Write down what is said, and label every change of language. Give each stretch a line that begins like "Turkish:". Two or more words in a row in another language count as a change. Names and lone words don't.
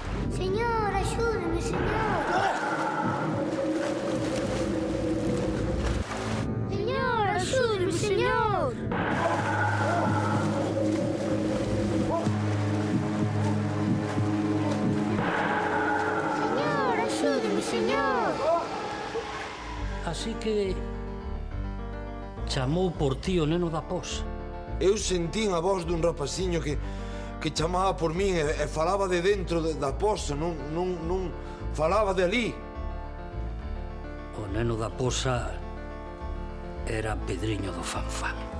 Galician: Señor, axúdeme, señor. Señor, axúdeme, señor. Señor, axúdeme, señor. Así que chamou por ti o neno da posa. Eu sentín a voz dun rapaciño que chamaba por min e falaba de dentro da posa, non falaba de ali. O neno da posa era Pedriño do Fanfán.